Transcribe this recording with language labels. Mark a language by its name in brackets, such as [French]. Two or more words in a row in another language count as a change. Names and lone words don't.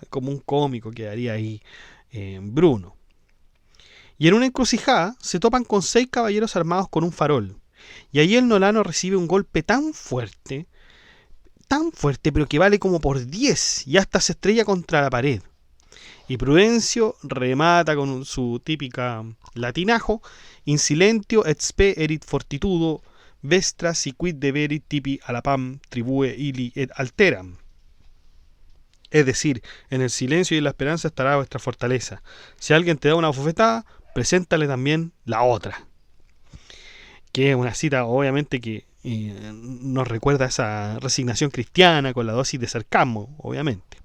[Spanish] Como un cómico quedaría ahí Bruno. Y en una encrucijada se topan con 6 caballeros armados con un farol. Y ahí el nolano recibe un golpe tan fuerte, pero que vale como por 10, y hasta se estrella contra la pared. Y Prudencio remata con su típica latinajo: [Latin] in silentio et spe erit fortitudo, vestra si quid deberit tipi alapam tribue ili et alteram. [Spanish] Es decir, en el silencio y en la esperanza estará vuestra fortaleza. Si alguien te da una bofetada, preséntale también la otra. Que es una cita, obviamente, que nos recuerda a esa resignación cristiana con la dosis de sarcasmo, obviamente.